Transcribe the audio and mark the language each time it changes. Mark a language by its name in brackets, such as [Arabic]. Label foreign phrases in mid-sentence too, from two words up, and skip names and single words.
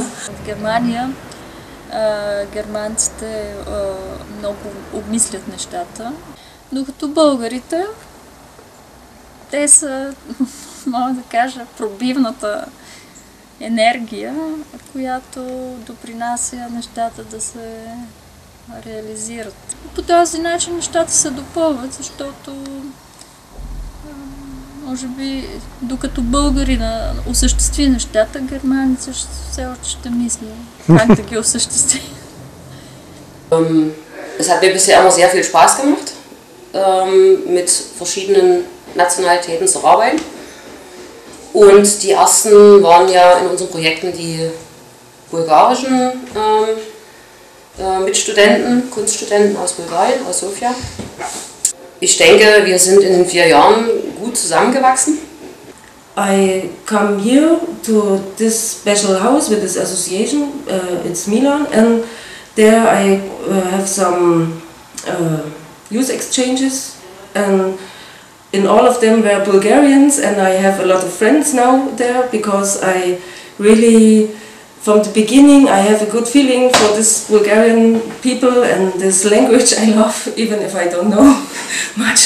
[Bulgarian] В Германия германците много обмислят нещата, докато българите, те са, мога да кажа, пробивната енергия, която допринася нещата да се реализират. По този начин нещата се допълват, защото може би, докато българина осъществи нещата, германецът все още ще мисли как да ги осъществи. [German] Es hat mir bisher immer sehr viel Spaß gemacht, mit verschiedenen Nationalitäten zu arbeiten. Und die ersten waren ja in unseren Projekten die bulgarischen Mitstudenten, Kunststudenten aus Bulgarien, aus Sofia. Ich denke, wir sind in den 4 Jahren gut zusammengewachsen. [English] I come here to this special house with this association, it's Milan, and there I have some youth exchanges, and in all of them were Bulgarians, and I have a lot of friends now there because I really, from the beginning, I have a good feeling for this Bulgarian people and this language I love, even if I don't know much.